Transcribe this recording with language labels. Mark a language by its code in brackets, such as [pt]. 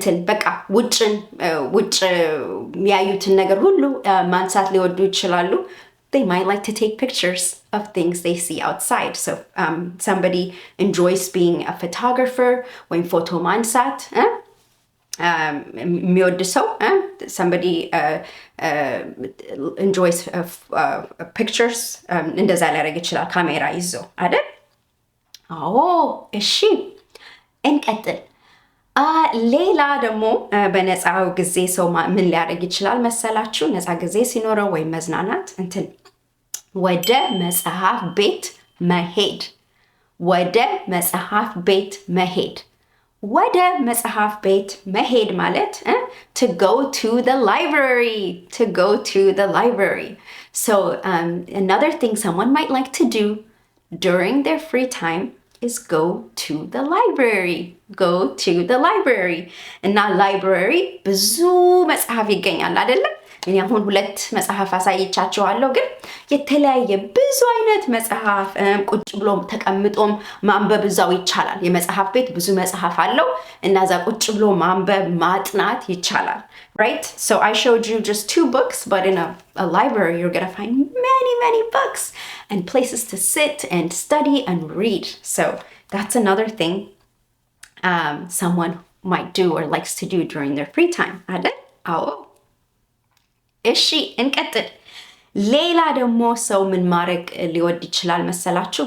[am] በቃ ውጭ የሚያዩትን ነገር ሁሉ ማንሳት ሊወዱ ይችላሉ. [en] They might like to take pictures of things they see outside. So somebody enjoys being a photographer when [am] photo mansat. የሚወድ ሰው [en] somebody enjoys pictures [am] እንደዛ ሊያደርግ ይችላል ካሜራ ይዞ አይደል? እሺ እንቀጥል። ሌላ ደግሞ በነፃው ጊዜ ሰው ምን ሊያደርግ ይችላል መሰላችሁ? ነፃ ጊዜ ሲኖረው ወይም መዝናናት ወደ መጽሐፍ ቤት መሄድ። ወደ መጽሐፍ ቤት መሄድ። ወደ መጽሐፍ ቤት መሄድ ማለት [en] to go to the library. To go to the library. So another thing someone might like to do during their free time is go to the library. Go to the library. [am] እና library ብዙ መጽሐፍ ይገኛል አይደለ? እኔ አሁን 2 መጽሐፍ አሳይቻችኋለሁ ግን የተለያየ ብዙ አይነት መጽሐፍ ቁጭ ብሎ ተቀምጦም ማንበብ እዛው ይቻላል። የመጽሐፍ ቤት ብዙ መጽሐፍ አለው እና እዛ ቁጭ ብሎ ማንበብ ማጥናት ይቻላል. [en] Right? So I showed you just 2 books, but in a library you're going to find many books and places to sit and study and read. So that's another thing someone might do or likes to do during their free time. [am] አይደል? አዎ እሺ እንቀጥል። ሌላ ደግሞ ሰው ምን ማድረግ ሊወድ ይችላል መሰላችሁ?